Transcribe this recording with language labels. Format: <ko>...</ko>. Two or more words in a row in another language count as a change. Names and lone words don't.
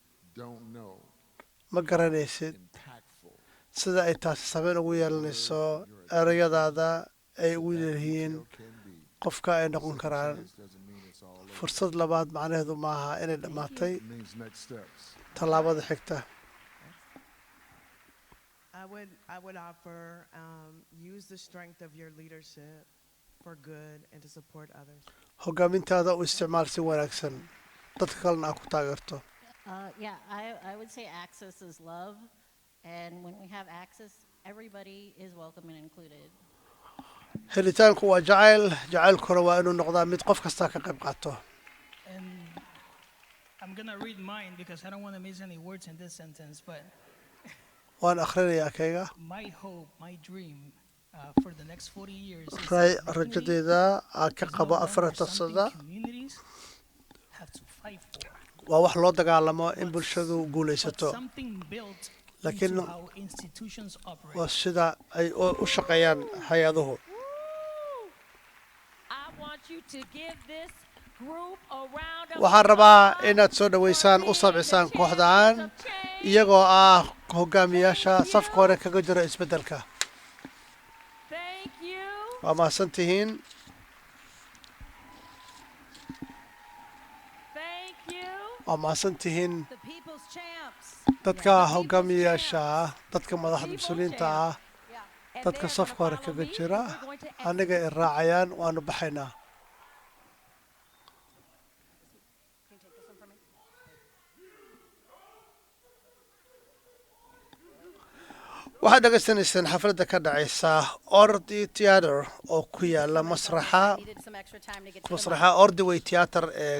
<so>ma garanaysid sida ay taasi saameyn ugu yeelanayso erayadaada ay ugu leeyihiin qofka ay noqon karaan fursad labaad macnaheedu maaha inay dhammaatay tallaabada xigta</so> <en>I would offer use the strength of your leadership for good and to support others.</en> <so>hogaamintaada u isticmaal si wanaagsan dadka kalena aa ku taageerto</so> <en>Yeah, I would say access is love. And when we have access, everybody is welcome and included.</en> <so>helitaanku waa jacayl jacaylkuna waa inuu noqdaa mid qof kastaa ka qayb qaato</so> <en>And I'm going to read mine because I don't want to miss any words in this sentence, but</en> <so>waan akhrinayaa kayga</so> <en>my hope, my dream for the next 40 years is</en> <so>rajadeeda aan ka qabo 40 sano</so> <en>communities have to fight for.</en> <so>waa wax loo dagaalamo in bulshadu guulaysato</so> <en>Something built</en> <so>laakiin</so> <en>into how institutions operate.</en> <so>waa sida ay u shaqeeyaan hay-aduhu</so> <en>I want you to give this group a round of</en> <so>waxaan rabaa inaad soo dhaweysaan u sabcisaan kooxdan iyagoo ah hogaamiyaasha safka hore kaga jira isbeddelka</so> <en>Thank you.</en> <so>waa mahadsan tihiin</so> <en>Thank you.</en> <so>waa mahadsan tihiin</so> <en>The people's champs.</en> <so>dadka hogaamiyaasha ah dadka madaxda mas-uuliyiinta ah dadka safka hore kaga jira aniga i raacayaan waanu baxaynaa waxaad dhegaysanaysaan xafladda ka dhacaysa ordi theater oo ku yaala masraxa ordway theater ee</so>